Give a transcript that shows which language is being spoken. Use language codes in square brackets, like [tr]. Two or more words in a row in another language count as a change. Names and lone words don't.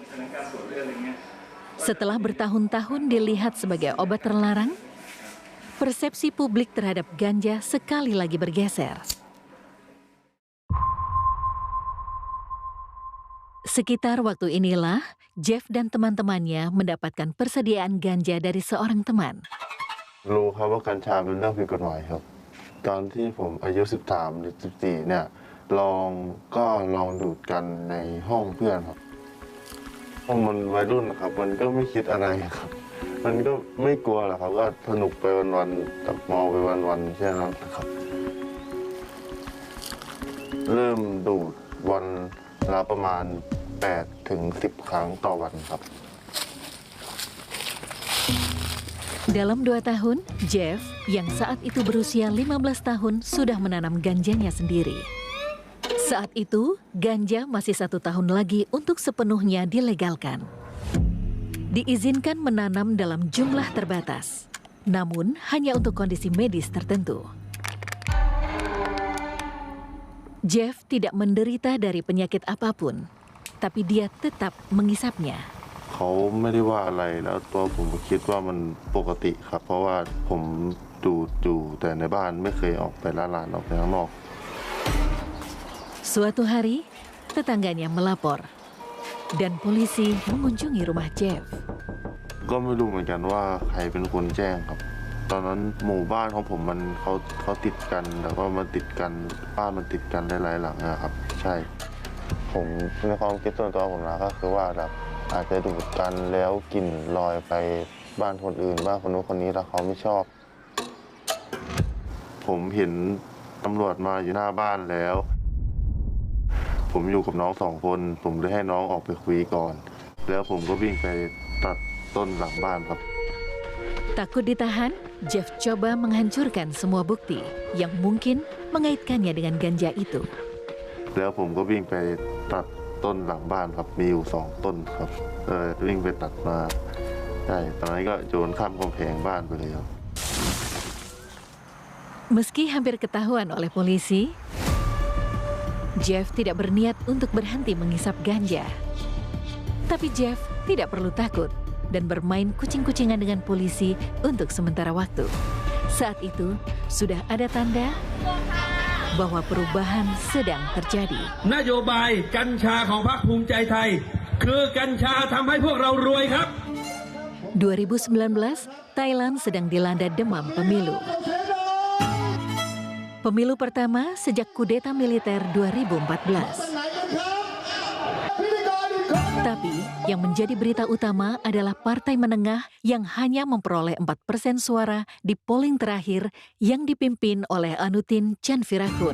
[id] Setelah bertahun-tahun dilihat sebagai obat terlarang, persepsi publik terhadap ganja sekali lagi bergeser. Sekitar waktu inilah, Jeff dan teman-temannya mendapatkan persediaan ganja dari seorang teman. [th] รู้ครับว่ากัญชาเป็นเรื่องผิดกฎหมายครับตอนที่ผมอายุ13หรือ14เนี่ยลองดูดกันในห้องเพื่อนครับเพราะมันวัยรุ่นนะครับมันก็ไม่คิดอะไรครับมันก็ไม่กลัวหรอกครับก็สนุกไปวันๆตักเมาไปวันๆแค่นั้นครับเริ่มดูดวันละประมาณ8 ถึง 10 ครั้งต่อวันครับ [id] Dalam 2 tahun, Jeff yang saat itu berusia 15 tahun sudah menanam ganjanya sendiri. Saat itu, ganja masih 1 tahun lagi untuk sepenuhnya dilegalkan. Diizinkan menanam dalam jumlah terbatas, namun hanya untuk kondisi medis tertentu. Jeff tidak menderita dari penyakit apapun, tapi dia tetap mengisapnya. [th] เขาไม่ได้ว่าอะไรแล้วตัวผมคิดว่ามันปกติครับเพราะว่าผมดูดอยู่แต่ในบ้านไม่เคยออกไปร้านออกไปข้างนอก [id] Suatu hari, tetangganya melapor dan polisi mengunjungi rumah Jeff. [th] ก็ไม่รู้เหมือนกันว่าใครเป็นคนแจ้งครับตอนนั้นหมู่บ้านของผมมันเขาติดกันแล้วก็มันติดกันบ้านมันติดกันหลายๆหลังนะครับใช่ผมในความคิดส่วนตัวผมนะก็คือว่าแบบอาจจะดูดกันแล้วกลิ่นลอยไปบ้านคนอื่นบ้านคนนู้นคนนี้แล้วเขาไม่ชอบ ผมเห็นตำรวจมาอยู่หน้าบ้านแล้วผมอยู่กับน้อง2 คนผมเลยให้น้องออกไปคุยก่อนแล้วผมก็วิ่งไปตัดต้นหลังบ้านครับ [id] Takut ditahan, Jeff coba menghancurkan semua bukti yang mungkin mengaitkannya dengan ganja itu. [th] แล้วผมก็วิ่งไปตัดต้นหลังบ้านครับมีอยู่2 ต้นครับวิ่งไปตัดมาใช่ตอนนั้นก็โยนข้ามกำแพงบ้านไปเลยครับ [id] Meski hampir ketahuan oleh polisi, Jeff tidak berniat untuk berhenti mengisap ganja. Tapi Jeff tidak perlu takut dan bermain kucing-kucingan dengan polisi untuk sementara waktu. Saat itu, sudah ada tanda bahwa perubahan sedang terjadi. [th] นโยบายกัญชาของพรรคภูมิใจไทยคือกัญชาทำให้พวกเรารวยครับ [id] 2019, Thailand sedang dilanda demam pemilu. Pemilu pertama sejak kudeta militer 2014. Tapi yang menjadi berita utama adalah partai menengah yang hanya memperoleh 4% suara di polling terakhir yang dipimpin oleh Anutin Chanvirakul.